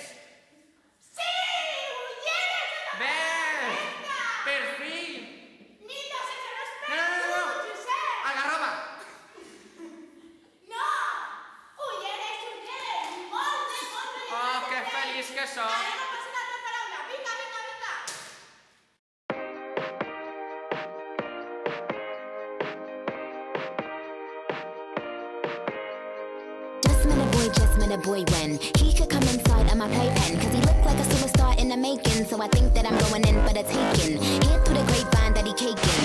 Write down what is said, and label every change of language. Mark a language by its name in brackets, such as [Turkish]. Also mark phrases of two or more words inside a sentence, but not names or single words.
[Catalan] Sí, ulleres. Bé, per fi. 1.200 euros per No. tu, Josep. Algarroba. No, ulleres. Molt bé. Oh, que feliç que soc. Anem a passar a l'altra paraula. Vinga. [English] Just met a boy when he could come inside of my playpen, cause he looked like a superstar in the making. So I think that I'm going in for the taking. Hear through the grapevine that he caking.